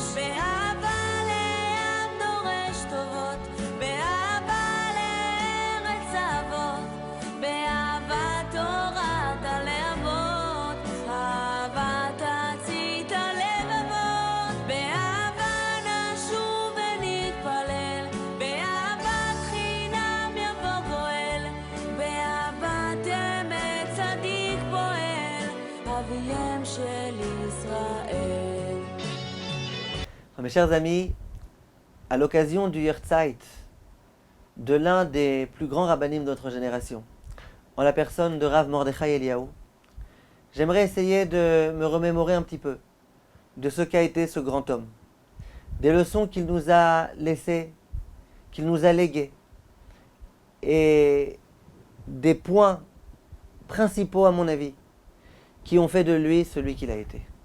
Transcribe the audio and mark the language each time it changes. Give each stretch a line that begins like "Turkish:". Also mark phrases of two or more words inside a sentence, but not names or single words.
Hebrew: באהבה לעם דורש טובות, באהבה לארץ אבות, באהבת תורת הלבבות, אהבה תצית הלבבות, באהבה נשוב ונתפלל, באהבת חינם יבוא גואל, באהבת אמת צדיק פועל, אביהם של ישראל.
French: Mes chers amis, à l'occasion du Yahrzeit de l'un des plus grands rabbinim de notre génération, en la personne de Rav Mordechai Eliyahu, j'aimerais essayer de me remémorer un petit peu de ce qu'a été ce grand homme, des leçons qu'il nous a laissées, qu'il nous a léguées, et des points principaux à mon avis qui ont fait de lui celui qu'il a été.